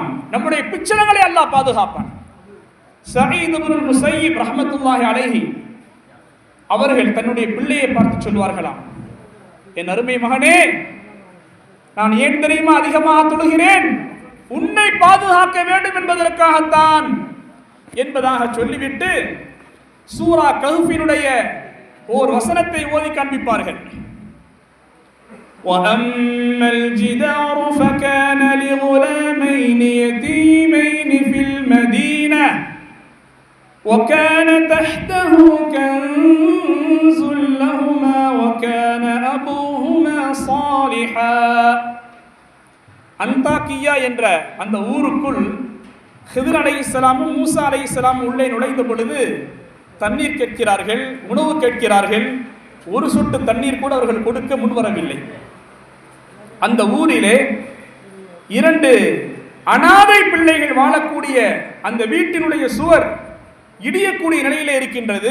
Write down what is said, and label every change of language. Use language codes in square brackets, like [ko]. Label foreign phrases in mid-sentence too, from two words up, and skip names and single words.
[ta] நம்முடைய பிச்சளங்களை அல்லாஹ் பாதுகாப்பான். சயீத் இப்னு முஸையிப் [ar] رحمة الله عليه [ta] அவர்கள் தன்னுடைய பிள்ளையை பார்த்து சொல்வார்களாம், என் அருமை மகனே, நான் ஏன் தெரியுமா அதிகமாக தொழுகிறேன்? உன்னை பாதுகாக்க வேண்டும் என்பதற்காகத்தான் என்பதாக சொல்லிவிட்டு சூரா கஹ்ஃபினுடைய ஓர் வசனத்தை ஓதி காண்பிப்பார்கள். [ar] وَأَمَّا الْجِدَارُ فَكَانَ لِغُلَامَيْنِ يَتِيمَيْنِ فِي الْمَدِينَةِ وَكَانَ تَحْتَهُ كَنْزٌ لَهُمَا وَكَانَ أَبُوهُمَا صَالِحًا. [ta] அந்தாக்கியா என்ற அந்த ஊருக்குள் ஹித்ர் அலைஹிஸ்ஸலாமும் மூசா அலைஹிஸ்ஸலாமும் உள்ளே நுழைந்த பொழுது தண்ணீர் கேட்கிறார்கள், உணவு கேட்கிறார்கள். ஒரு சொட்டு தண்ணீர் கூட அவர்கள் கொடுக்க முன்வரவில்லை. அந்த ஊரிலே 2 அனாதை பிள்ளைகள் வாழக்கூடிய அந்த வீட்டினுடைய சுவர் இடியக்கூடிய நிலையிலே இருக்கின்றது.